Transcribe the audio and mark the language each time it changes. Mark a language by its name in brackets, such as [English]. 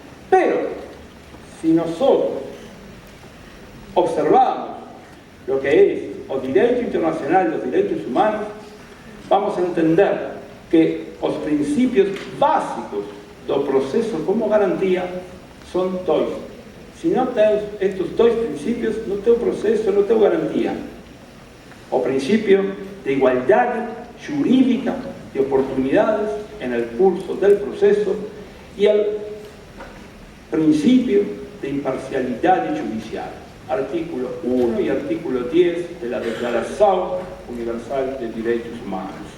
[Spanish] Pero, si nosotros observamos lo que es el derecho internacional, los derechos humanos, vamos a entender que los principios básicos del proceso como garantía son dos. [Portuguese] Se não tem estes dois princípios, não tem processo, não tem garantia. O princípio de igualdade jurídica de oportunidades en [Spanish] el curso del proceso y el principio de imparcialidad judicial, artículo 1 y artículo 10 de la Declaración Universal de Derechos Humanos.